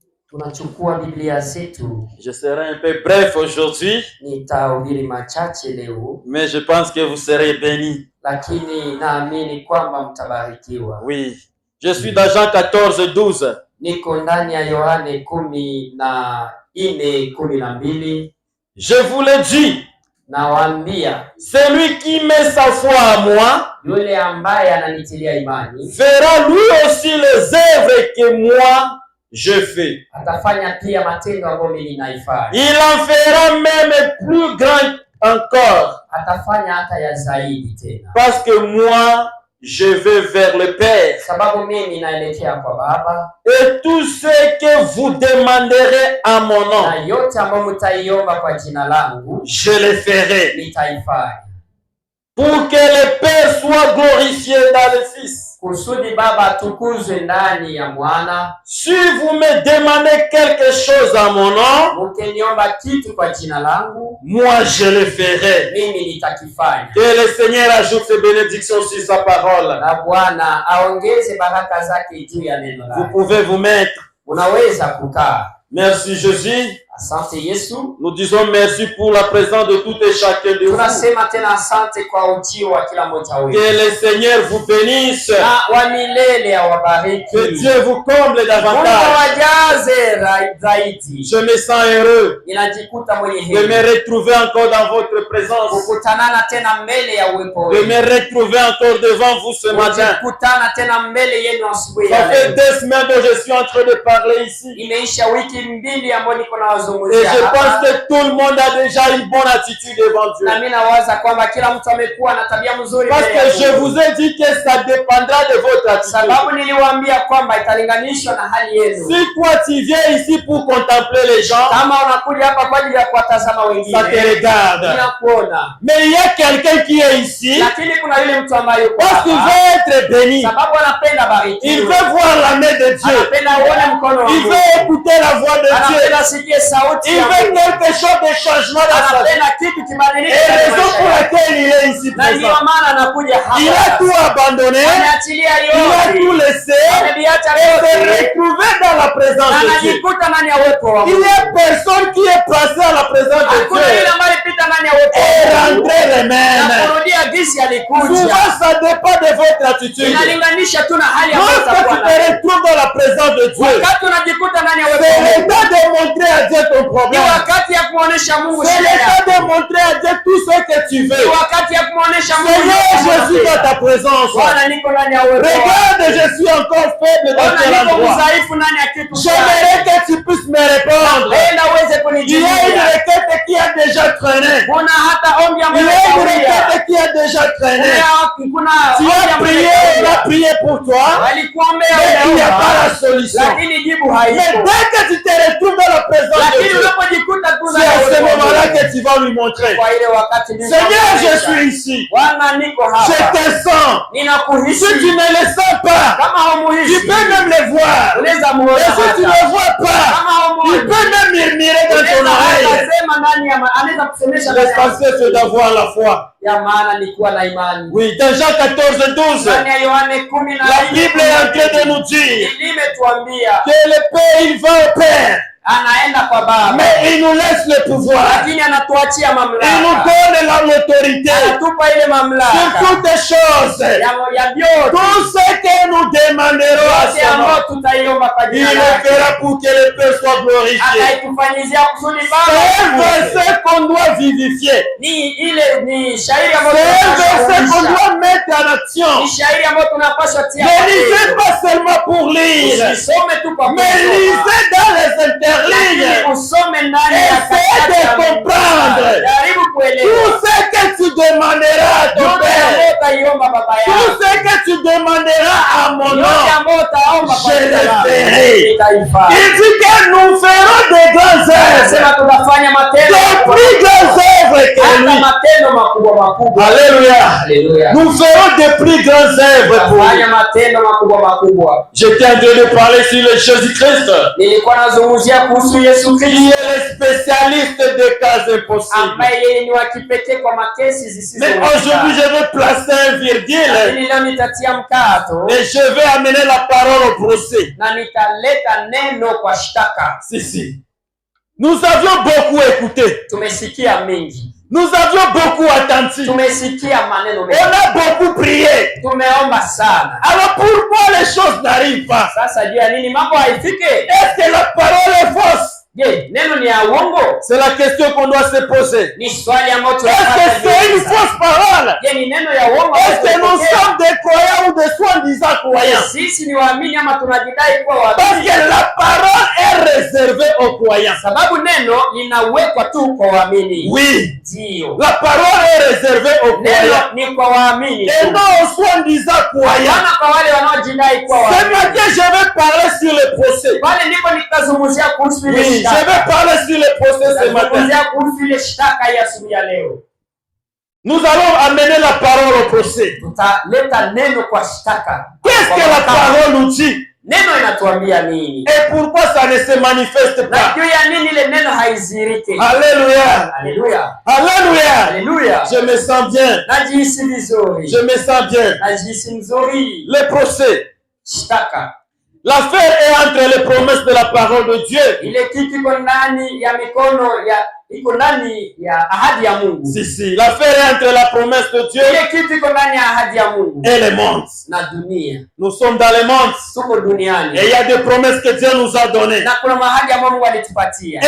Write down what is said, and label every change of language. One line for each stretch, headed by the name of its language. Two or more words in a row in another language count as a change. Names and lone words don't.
Swahili: Tunachukua Biblia zetu.
French: Je serai un peu bref aujourd'hui,
Swahili: Nitahubiri machache leo,
French: mais je pense que vous serez bénis.
Swahili: lakini naamini kwamba mtabarikiwa.
French: Oui, je suis dans Jean 14:12.
Swahili: Niko ndani ya Yohane 14:12.
French: Je vous le dis,
Swahili: Nawaambia,
French: celui qui met sa foi à moi
Swahili: yule ambaye ananitilia imani
French: verra lui aussi les œuvres que moi je fais.
Swahili: atafanya pia matendo ambayo mimi ninaifanya.
French: Il en fera même plus grand encore,
Swahili: Atafanya hata ya zaidi tena,
French: parce que moi je vais vers le Père.
Swahili: sababu mimi naelekea kwa Baba,
French: Et tout ce que vous demanderez à mon nom,
Swahili: na yote ambayo mtaiomba kwa jina langu
French: je le ferai,
Swahili: nitaifanya,
French: pour que le Père soit glorifié dans le Fils.
Swahili: kusudi Baba atukuzwe ndani ya Mwana.
French: Si vous me demandez quelque chose à mon nom,
Swahili: Mkiniomba kitu kwa jina langu,
French: moi je le ferai.
Swahili: mimi nitakifanya.
French: Que le Seigneur ajoute ses bénédictions sur sa parole.
Swahili: Na Bwana aongeze baraka zake juu ya neno
French: Vous
Swahili: lake.
French: pouvez vous mettre.
Swahili: Unaweza kukaa.
French: Merci Jésus.
Swahili: Asante Yesu.
French: Nous disons merci pour la présence de tout et chacun de vous.
Swahili: Tunasema tena asante kwa ujio wa kila mmoja wetu.
French: Que le Seigneur vous bénisse.
Swahili: Na wa milele awabariki.
French: Que Dieu vous comble davantage.
Swahili: Mungu awajaze zaidi.
French: Je me sens heureux
Swahili: Ninajikuta mwenye
French: de me
Swahili: heri
French: retrouver encore dans votre présence.
Swahili: kukutanana tena mbele ya uwepo
French: De
Swahili: wenu.
French: me retrouver encore devant vous ce matin.
Swahili: Kukutana tena mbele yenu asubuhi
French: Ça
Swahili: ya
French: fait
Swahili: leo.
French: 2 semaines que je suis en train de parler ici.
Swahili: Imeisha wiki mbili ambayo niko na
French: Et
Swahili: wazungumzia
French: je
Swahili: hapa.
French: pense que tout le monde a déjà une bonne attitude devant Dieu.
Swahili: Na mimi nawaza kwamba kila mtu amekuwa na tabia nzuri
French: Parce
Swahili: mbele ya
French: que je
Swahili: Mungu.
French: vous ai dit que ça dépendra de votre attitude.
Swahili: Sababu niliwaambia kwamba italinganishwa na hali yenu.
French: Si toi tu viens ici pour contempler les gens,
Swahili: Kama unakuja hapa kwa ajili ya kuwatazama
French: ça te
Swahili: wengine,
French: regarde.
Swahili: ninakuona.
French: Mais il y a quelqu'un qui est ici
Swahili: Lakini kuna yule mtu ambaye yuko
French: parce qu'il
Swahili: hapa,
French: veut être béni.
Swahili: sababu anapenda
French: Il
Swahili: barikiwe.
French: veut voir la main de Dieu.
Swahili: Anapenda uone mkono wa
French: Il
Swahili: Mungu.
French: veut écouter la voix de Dieu.
Swahili: Anapenda sikie sauti
French: Il
Swahili: ya
French: veut
Swahili: Mungu.
French: quelque chose de changement dans sa vie.
Swahili: Anapenda kitu kibadilike
French: Et
Swahili: katika
French: raison
Swahili: maisha
French: pour
Swahili: yake.
French: laquelle il est ici
Swahili: Na ndio
French: présent.
Swahili: maana anakuja
French: Il a
Swahili: hapa.
French: tout abandonné.
Swahili: Ameachilia
French: Il a tout
Swahili: yote.
French: laissé.
Swahili: Ameviacha
French: Et
Swahili: yote.
French: se retrouver dans la présence
Swahili: Na
French: de Dieu.
Swahili: anajikuta ndani ya uwepo wa
French: Il
Swahili: Mungu.
French: y a personne qui est passé à la présence de
Swahili: Hakuna yule
French: Dieu
Swahili: ambaye alipita ndani ya uwepo
French: et
Swahili: wa Mungu
French: rentrer les
Swahili: na
French: mêmes.
Swahili: kurudia gisi alikuja.
French: Souvent, ça dépend de votre attitude.
Swahili: Inalinganisha tu na hali ambayo
French: Lorsque tu
Swahili: utakuwa
French: te
Swahili: nayo.
French: retrouves dans la présence de Dieu,
Swahili: Wakati unajikuta ndani ya uwepo
French: c'est
Swahili: wa
French: le
Swahili: Mungu,
French: temps de montrer à Dieu ton
Swahili: ni
French: problème.
Swahili: wakati ya kuonesha Mungu
French: C'est
Swahili: shida
French: le
Swahili: yako.
French: temps de montrer à Dieu tout ce que tu
Swahili: Ni
French: veux.
Swahili: wakati ya kuonesha Mungu
French: Seigneur,
Swahili: yote
French: je suis dans
Swahili: unayotaka.
French: ta présence.
Swahili: Bwana, niko ndani ya uwepo wako.
French: Regarde, je suis encore faible dans
Swahili: Bwana,
French: tel
Swahili: niko
French: endroit.
Swahili: mdhaifu ndani ya kitu fulani.
French: J'aimerais que tu puisses me répondre.
Swahili: Enda uweze
French: Il y a une
Swahili: kunijibia.
French: requête qui a déjà traîné.
Swahili: Kuna hata ombi
French: Il y
Swahili: ambayo
French: a une
Swahili: imekawia.
French: requête qui a déjà traîné.
Swahili: Kuna
French: Tu
Swahili: ombi
French: as
Swahili: ambayo
French: prié, il a
Swahili: imekawia.
French: prié pour toi,
Swahili: Walikuombea
French: mais il n'y a
Swahili: umeomba,
French: pas la solution.
Swahili: lakini jibu
French: Mais
Swahili: haipo.
French: dès que tu te retrouves dans la présence de
Swahili: Lakini
French: Dieu,
Swahili: unapojikuta tu
French: c'est
Swahili: ndani ya
French: à ce
Swahili: uwepo wa
French: moment-là
Swahili: Mungu,
French: que tu vas lui montrer.
Swahili: kwa ile wakati Mungu
French: Seigneur, je
Swahili: anaonyesha,
French: suis ici.
Swahili: Bwana, niko
French: Je
Swahili: hapa.
French: te sens.
Swahili: Ninakuhisi.
French: Si tu ne le sens pas,
Swahili: Kama
French: tu
Swahili: haumuhisi,
French: peux même le voir.
Swahili: unaweza
French: Et
Swahili: muona
French: si tu ne
Swahili: hata.
French: le vois pas,
Swahili: Kama
French: tu
Swahili: haumuoni,
French: peux même murmurer dans ton
Swahili: unaweza hata
French: oreille.
Swahili: sema ndani ya anaweza kusemesha ndani ya
French: L'essentiel, c'est d'avoir la foi.
Swahili: ya maana ni kuwa na imani.
French: Oui, dans Jean 14:12,
Swahili: Ndani ya Yohane 10 na
French: la Bible est en train de nous dire
Swahili: imetuambia
French: que le Père, il va au Père,
Swahili: anaenda kwa Baba,
French: mais il nous laisse le pouvoir.
Swahili: lakini anatuachia
French: Il nous
Swahili: mamlaka.
French: donne l'autorité
Swahili: Anatupa ile
French: sur
Swahili: mamlaka
French: toutes les choses.
Swahili: ya vyote
French: Tout ce que nous demanderons à
Swahili: yote
French: son nom,
Swahili: ambayo tutaiomba kwa
French: il
Swahili: jina
French: le
Swahili: lake,
French: fera pour que le Père soit glorifié.
Swahili: ataitufanyizia kusudi
French: C'est un
Swahili: Baba.
French: verset qu'on doit vivifier.
Swahili: Ni shairi ambayo
French: C'est un verset qu'on
Swahili: tunapaswa
French: doit mettre en action.
Swahili: ni shairi ambayo tunapaswa tia
French: Ne lisez
Swahili: maneno.
French: pas seulement pour lire,
Swahili: Usisome tu kwa
French: mais
Swahili: kusoma,
French: lisez dans les
Swahili: lakini
French: interlignes.
Swahili: usome ndani ya
French: Essayez
Swahili: katikati
French: de
Swahili: ya Mungu.
French: comprendre.
Swahili: Jaribu kuelewa.
French: Tout ce que tu demanderas à ton
Swahili: Yote
French: Père,
Swahili: ambayo utaiomba baba
French: tout
Swahili: yako,
French: ce que tu demanderas à mon
Swahili: yote
French: nom,
Swahili: ambayo utaomba kwa
French: je
Swahili: jina
French: le
Swahili: langu,
French: ferai.
Swahili: nitaifanya.
French: Il dit que nous ferons des grands œuvres,
Swahili: Anasema tutafanya matendo
French: des plus grands œuvres œuvres que
Swahili: hata
French: lui.
Swahili: matendo makubwa makubwa.
French: Alléluia.
Swahili: Haleluya.
French: Nous ferons de plus grandes œuvres pour lui.
Swahili: Fanya matendo makubwa makubwa.
French: J'étais en train de parler sur le Jésus-Christ,
Swahili: Nilikuwa nazungumzia kuhusu Yesu
French: qui
Swahili: Kristo
French: est le spécialiste des cas impossibles.
Swahili: ambaye yeye ni wa kipekee kwa makesi
French: Mais
Swahili: zisizowezekana.
French: aujourd'hui, je vais placer un virgule
Swahili: Lakini leo nitatia mkato
French: et je vais amener la parole au procès.
Swahili: na nitaleta neno kwa shtaka.
French: Si. Nous avions beaucoup écouté.
Swahili: Tumesikia mengi,
French: Nous avions beaucoup attendu.
Swahili: tumesikia maneno
French: On
Swahili: mengi,
French: a beaucoup prié.
Swahili: tumeomba sana.
French: Alors pourquoi les choses n'arrivent pas?
Swahili: Sasa juu ya nini mambo haifike?
French: Est-ce que la parole est fausse?
Swahili: Je, neno ni ya uongo?
French: C'est la question qu'on doit se poser.
Swahili: Ni swali ambalo
French: Est-ce que c'est une fausse parole?
Swahili: Je, ni neno ya uongo?
French: Est-ce que nous sommes des croyants ou des soi-disant croyants?
Swahili: Sisi ni waamini ama tunajidai kuwa
French: Parce
Swahili: waamini?
French: que la parole est réservée aux croyants.
Swahili: Sababu neno linawekwa tu kwa waamini.
French: Oui.
Swahili: Ndio.
French: La parole est réservée aux croyants.
Swahili: Neno ni kwa waamini.
French: Et non aux soi-disant croyants.
Swahili: Hapana kwa wale wanaojidai kuwa
French: Ce
Swahili: waamini.
French: matin, je vais parler sur le procès.
Swahili: Pale ndipo nikazungumzia kuhusu ile
French: Oui, je
Swahili: shtaka.
French: vais parler sur le procès ce matin.
Swahili: Nikazungumzia kuhusu ile shtaka ya asubuhi ya leo.
French: Nous allons amener la parole au procès.
Swahili: Tutaleta neno kwa shtaka.
French: Qu'est-ce que la parole nous dit?
Swahili: Neno inatuambia nini?
French: Et pourquoi ça ne se manifeste
Swahili: Na
French: pas?
Swahili: juu ya nini ile neno haiziriki?
French: Alléluia.
Swahili: Haleluya.
French: Alléluia.
Swahili: Haleluya.
French: Je me sens bien.
Swahili: Najihisi vizuri.
French: Je me sens bien.
Swahili: Najihisi mzuri.
French: Le procès.
Swahili: Shtaka.
French: L'affaire est entre les promesses de la parole de Dieu.
Swahili: Ile kitu iko ndani ya mikono ya iko ndani ya ahadi ya Mungu.
French: Si. L'affaire est entre la promesse de Dieu
Swahili: Ile kitu iko ndani ya ahadi ya Mungu
French: et le monde.
Swahili: na dunia.
French: Nous sommes dans le monde.
Swahili: Tuko duniani.
French: Et il y a des promesses que Dieu nous a données.
Swahili: Na kuna mahadi ambayo Mungu alitupatia.